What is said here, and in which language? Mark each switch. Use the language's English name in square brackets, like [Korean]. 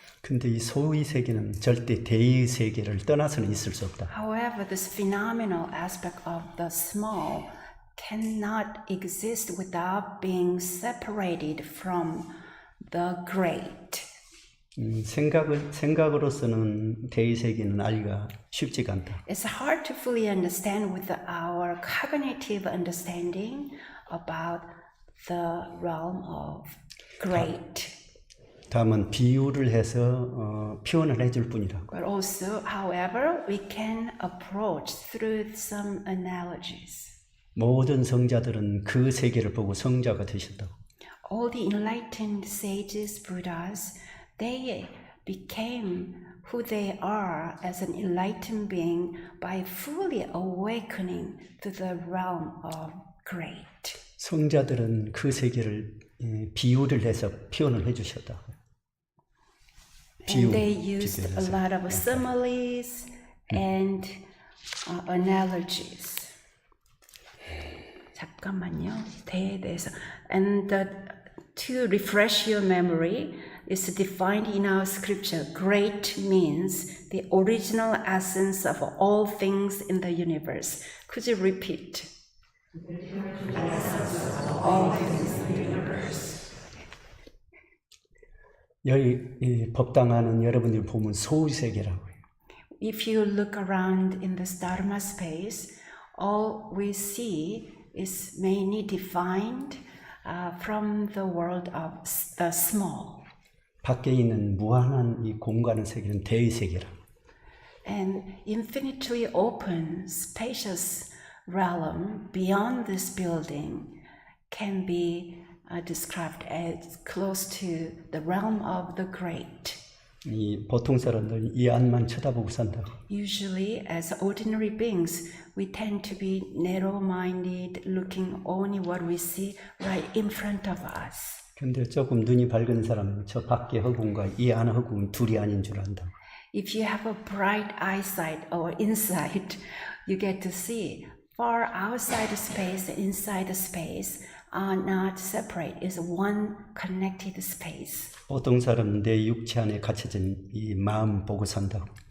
[Korean] 근데 이 소의 세계는 절대 대의 세계를 떠나서는 있을 수 없다. [English] However, this phenomenal aspect of the small cannot exist without being separated from the great. [Korean] 생각으로서는 대의세계는 알기가 쉽지가 않다. [English] It's hard to fully understand with our cognitive understanding about the realm of great. [Korean] 다만 비유를 해서 표현을 해줄 뿐이라고. [English] But also, however, we can approach through some analogies. [Korean] 모든 성자들은 그 세계를 보고 성자가 되셨다고. [English] All the enlightened sages, Buddhas, they became who they are as an enlightened being by fully awakening to the realm of great. [Korean] 성자들은 그 세계를 비유를 해서 표현을 해주셨다고. [English] And they used a lot of similes and analogies. [Korean] 잠깐만요. 대에 대해서. [English] And to refresh your memory, is defined in our scripture. Great means the original essence of all things in the universe. Could you repeat? All things in the universe. [Korean] 여기 법당하는 여러분들 보면 소위세계라고 해요. [English] If you look around in this Dharma space, all we see is mainly defined from the world of the small. [Korean] 밖에 있는 무한한 이 공간의 세계는 대의세계라. [English] And infinitely open, spacious realm beyond this building can be described as close to the realm of the great. [Korean] 이 보통 사람들은 이 안만 쳐다보고 산다. [English] Usually, as ordinary beings, we tend to be narrow-minded, looking only what we see right in front of us. [Korean] 근데 조금 눈이 밝은 사람은 저 밖에 허공과 이 안 허공은 둘이 아닌 줄 안다. [English] If you have a bright eyesight or insight, you get to see far outside the space and inside the space are not separate. It's one connected space. [Korean] 보통 사람은 내 육체 안에 갇혀진 이 마음 보고 산다고.